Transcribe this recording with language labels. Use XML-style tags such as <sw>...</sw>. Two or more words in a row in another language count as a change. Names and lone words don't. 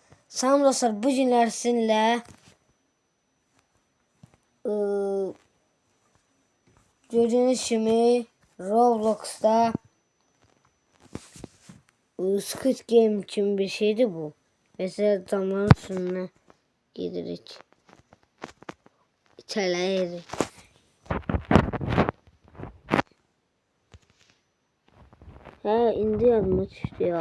<az>Salam dostlar, bu günlər sizinlə gördüğünüz kimi Roblox'ta Squid Game kimi bir şeydi bu.</az> <tr>Mesela damların üstüne gidirik.</tr> <az>İçeriye. Ha, indi yadıma düştü ya.</az>